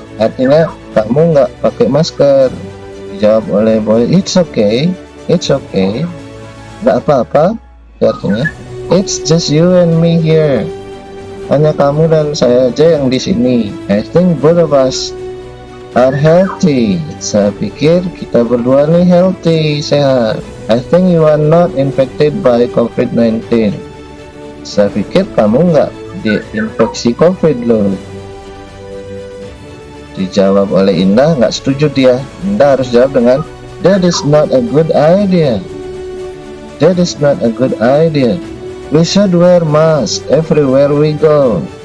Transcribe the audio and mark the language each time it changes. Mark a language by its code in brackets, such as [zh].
[id] Artinya kamu nggak pakai masker. Dijawab oleh Boy, [en] it's okay, [id] nggak apa-apa. Artinya, [en] it's just you and me here. [id] Hanya kamu dan saya aja yang di sini. [en] I think both of us are healthy. [id] Saya pikir kita berdua nih healthy, sehat. [en] I think you are not infected by COVID-19. [id] Saya pikir kamu nggak diinfeksi COVID loh. Dijawab oleh Indah, nggak setuju dia. Indah harus jawab dengan, [en] that is not a good idea. That is not a good idea. We should wear mask everywhere we go.